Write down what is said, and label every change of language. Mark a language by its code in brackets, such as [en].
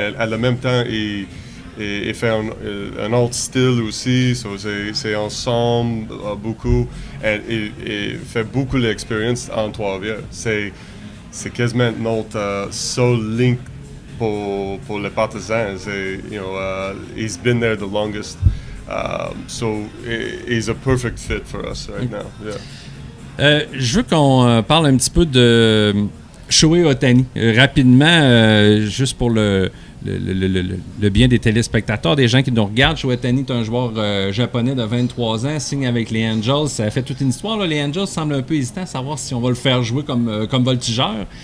[fr] À le même temps, il fait un autre style aussi, c'est ensemble beaucoup. Il fait beaucoup d'expérience en Trois-Rivières. C'est quasiment notre seul link pour les partisans. [en] He's been there the longest. So he's a perfect fit for us right now. Yeah. [fr] Je veux qu'on parle un petit peu de Shohei Ohtani. Rapidement, juste pour le bien des téléspectateurs, des gens qui nous regardent. Shohei Ohtani est un joueur japonais de 23 ans, signe avec les Angels. Ça a fait toute une histoire, là. Les Angels semblent un peu hésitants à savoir si on va le faire jouer comme voltigeur.